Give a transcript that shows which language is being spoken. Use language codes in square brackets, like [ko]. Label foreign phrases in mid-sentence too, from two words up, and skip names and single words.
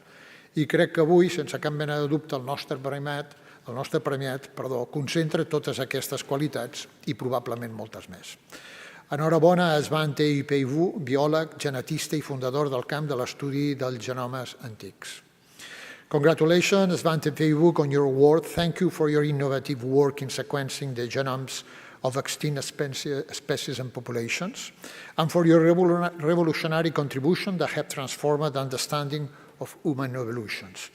[ca] I crec que avui, sense cap mena de dubte, el nostre premiat concentra totes aquestes qualitats i probablement moltes més. Enhorabona a Svante Pääbo, biòleg, genetista i fundador del camp de l'estudi dels genomes antics. [en] Congratulations, Svante Pääbo, on your award. Thank you for your innovative work in sequencing the genomes of extinct species and populations, and for your revolutionary contribution that have transformed the understanding of human evolutions.